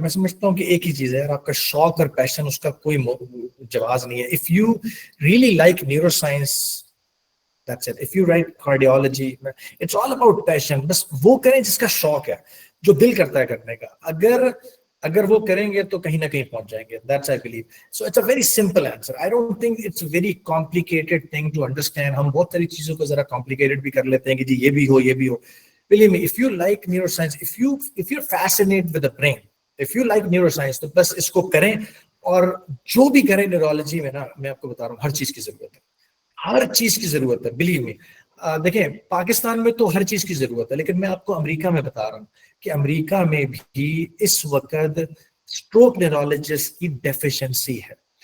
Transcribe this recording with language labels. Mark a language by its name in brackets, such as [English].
[Urdu] میں سمجھتا ہوں کہ ایک ہی چیز ہے, آپ کا شوق اور پیشن, اس کا کوئی جواز نہیں ہے. [English] If you really like neuro science, that's it. If you write cardiology, it's all about passion. [Urdu] بس وہ کریں جس کا شوق ہے, جو دل کرتا ہے کرنے کا. اگر وہ کریں گے تو کہیں نہ کہیں پہنچ جائیں گے. [English] That's I believe. So it's a very simple answer. I don't think it's a very complicated thing to understand. [Urdu] ہم بہت ساری چیزوں کو ذرا complicated بھی کر لیتے ہیں کہ جی یہ بھی ہو یہ بھی ہو. [English] Believe me, if you like neuroscience, [Urdu] if you're fascinated with the brain, if you like neuroscience, تو بس اس کو کریں. اور جو بھی کریں نیورولوجی میں نا, میں آپ کو بتا رہا ہوں ہر چیز کی ضرورت ہے. ہر چیز کی ضرورت ہے, [English] Believe me. [Urdu] دیکھیں پاکستان میں تو ہر چیز کی ضرورت ہے, لیکن میں آپ کو امریکہ میں بتا رہا ہوں کہ امریکہ میں بھی اس وقت اسٹروک نیورولوجسٹ کی ڈیفیشنسی ہے.